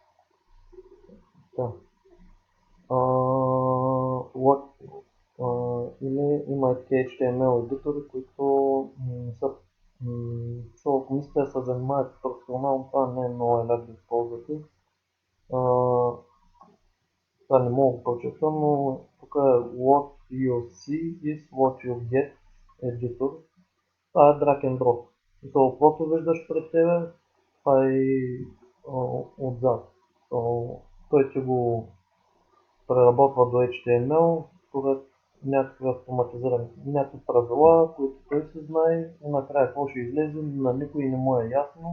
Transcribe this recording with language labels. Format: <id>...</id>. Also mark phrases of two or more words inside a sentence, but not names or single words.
<bg>Или има и HTML едитори, които са, ако мислите да се занимавате професионално, това не е много лесно да използвате. Това не мога да прочета, но тук е</bg> <en>what you see is what you get editor.</en> <bg>Това е</bg> <en>drag and drop.</en> <bg>Каквото виждаш пред тебе, това е отзад. Той ти го преработва до HTML според някакви автоматизирани, някакви правила, които той се знае и накрая какво ще излезе, на никой не му е ясно.</bg>